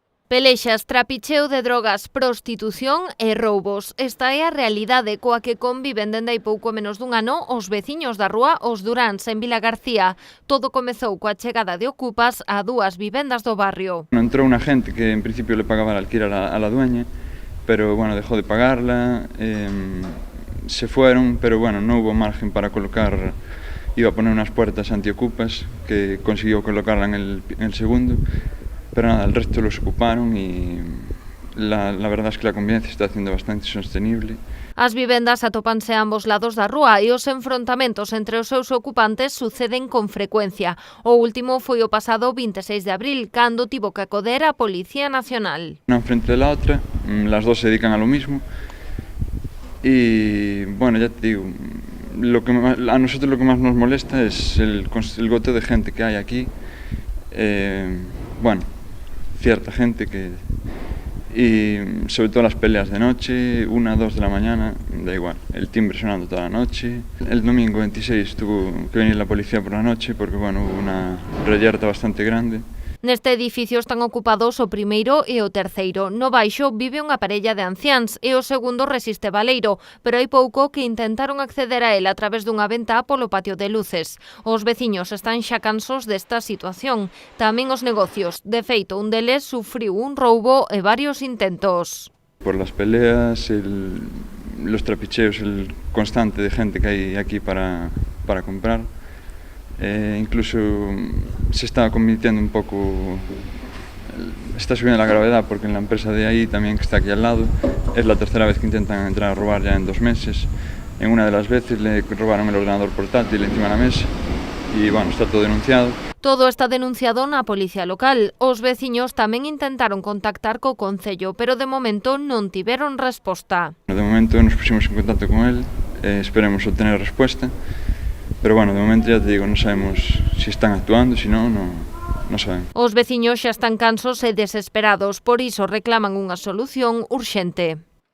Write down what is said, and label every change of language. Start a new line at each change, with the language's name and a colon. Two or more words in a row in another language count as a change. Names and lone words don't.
Galician: Pelexas, trapicheo de drogas, prostitución e roubos. Esta é a realidade coa que conviven dende hai pouco menos dun ano os veciños da rúa Os Duráns, en Vila García. Todo comezou coa chegada de ocupas a dúas vivendas do barrio. Entrou unha gente
Spanish: que en principio le pagaba el alquiler a la dueña, pero bueno, dejó de pagarla, se fueron, pero bueno, no hubo margen para colocar, iba a poner unas puertas antiocupas, que consiguió colocarla en el segundo. Pero nada, el resto los ocuparon y la verdad es que la convivencia está haciendo bastante sostenible.
Galician: As vivendas atópanse a ambos lados da rúa e os enfrontamentos entre os seus ocupantes suceden con frecuencia. O último foi o pasado 26 de abril, cando tivo que acoder a Policía Nacional.
Spanish: Una enfrente de la otra, las dos se dedican a lo mismo y bueno, ya te digo, a nosotros lo que más nos molesta es el goteo de gente que hay aquí. Bueno, cierta gente y sobre todo las peleas de noche, 1, 2 de la mañana, da igual, el timbre sonando toda la noche. El domingo 26 tuvo que venir la policía por la noche porque bueno, hubo una reyerta bastante grande.
Galician: Neste edificio están ocupados o primeiro e o terceiro. No baixo vive unha parella de anciáns e o segundo resiste baleiro, pero hai pouco que intentaron acceder a él a través dunha ventá polo patio de luces. Os veciños están xa cansos desta situación. Tamén os negocios. De feito, un deles sufriu un roubo e varios intentos.
Spanish: Por las peleas, los trapicheos, el constante de gente que hay aquí para comprar. Incluso se está convirtiendo un poco, está subiendo la gravedad porque en la empresa de ahí también que está aquí al lado es la tercera vez que intentan entrar a robar ya en 2 meses. En una de las veces le robaron el ordenador portátil encima de la mesa y bueno, está todo denunciado.
Galician: Todo está denunciado na policía local. Os veciños tamén intentaron contactar co Concello, pero de momento non tiveron resposta.
Spanish: De momento nos pusimos en contacto con él, esperemos obtener respuesta. Pero bueno, de momento ya te digo, no sabemos si están actuando, si no sabemos.
Galician: Os veciños xa están cansos e desesperados, por iso reclaman unha solución urxente.